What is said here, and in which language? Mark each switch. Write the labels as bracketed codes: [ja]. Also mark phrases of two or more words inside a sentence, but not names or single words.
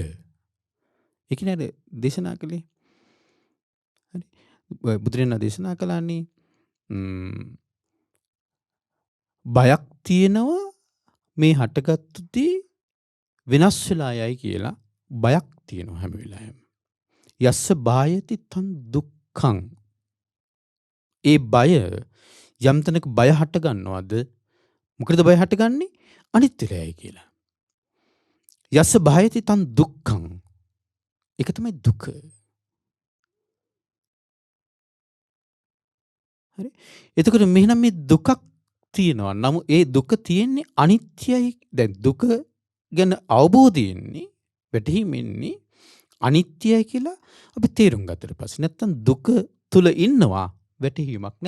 [si] ඒක නේද දේශනා කළේ. හරි. බුදුරජාණන් දේශනා කළානේ බයක් තියෙනවා මේ හටගත්තු දේ වෙනස් වෙලා යයි කියලා බයක් තියෙනවා හැම වෙලාවෙම. [pi] යස්ස බායති තන් දුක්ඛං. [si] ඒ බය යම් තැනක බය හට ගන්නවද? මොකද බය හටගන්නේ? අනිත්‍යලයි කියලා. [pi] යස්ස බායති තන් දුක්ඛං. [si] ඒක තමයි දුක. හරි. එතකොට මෙහෙනම් මේ දුකක් තියෙනවා. නමුත් ඒ දුක තියෙන්නේ අනිත්‍යයි. දැන් දුක ගැන අවබෝධයෙන්නේ වැටහීමෙන්නේ අනිත්‍යයි කියලා අපි තේරුම් ගත්තට පස්සේ නැත්තම් දුක තුල ඉන්නවා වැටහීමක් නෑ.